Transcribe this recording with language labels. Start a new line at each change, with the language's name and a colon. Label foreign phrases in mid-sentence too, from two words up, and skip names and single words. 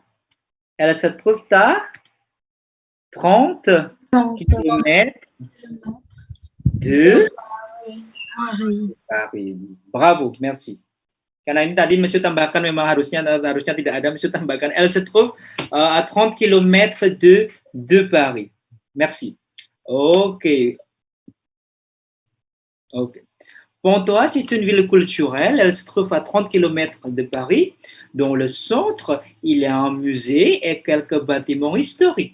French: Elle se trouve à 30 kilomètres de Paris. Bravo, merci.
Indonesian: Karena ini tadi Monsieur tambahkan memang harusnya tidak ada, Monsieur tambahkan.
French: Elle se trouve à 30 km de Paris. Merci. Ok. Pontoise est une ville culturelle. Elle se trouve à 30 km de Paris. Dans le centre, il y a un musée et quelques bâtiments historiques.